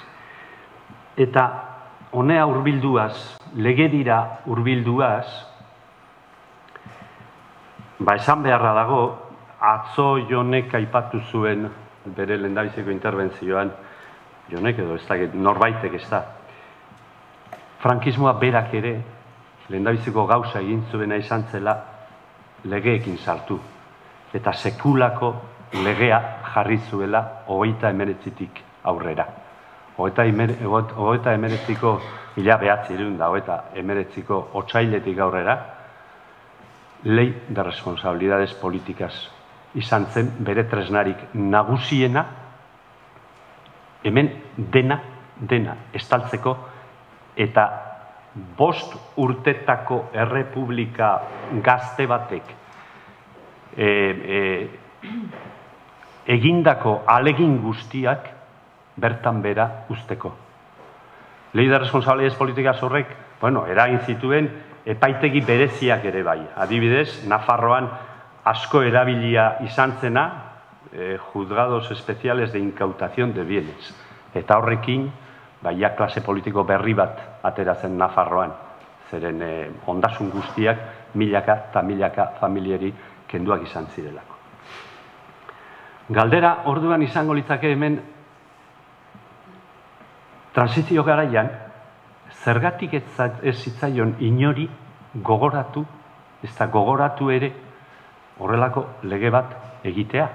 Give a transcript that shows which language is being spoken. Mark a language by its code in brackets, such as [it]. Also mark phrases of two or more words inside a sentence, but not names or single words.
[eu] Eta honea hurbilduaz, legedira hurbilduaz, esan beharra dago, atzo Jonek aipatu zuen bere lehendabiziko interbentzioan, Jonek edo ez da, norbaitek ez da, frankismoa berak ere, lehendabiziko gauza egin zuena izan zela legeekin sartu. Eta sekulako legea jarri zuela 39tik aurrera. 39ko 1939ko otsailetik aurrera, [es] ley de responsabilidades [eu] políticas izan zen bere tresnarik nagusiena, hemen dena estaltzeko eta 5 urtetako errepublika gazte batek egindako alegin guztiak bertan bera usteko. [es] Ley de responsabilidades políticas [eu] horrek, eragin zituen epaitegi bereziak ere bai. Adibidez, Nafarroan asko erabilia izan zena, [es] juzgados especiales de incautación de bienes. [eu] Eta horrekin, klase politiko berri bat ateratzen Nafarroan. zeren ondasun guztiak milaka eta milaka familiari kenduak izan zirelako. Galdera orduan izango litzake hemen transizio garaian, zergatik ez zitzaion inori gogoratu, ez da gogoratu ere horrelako lege bat egitea.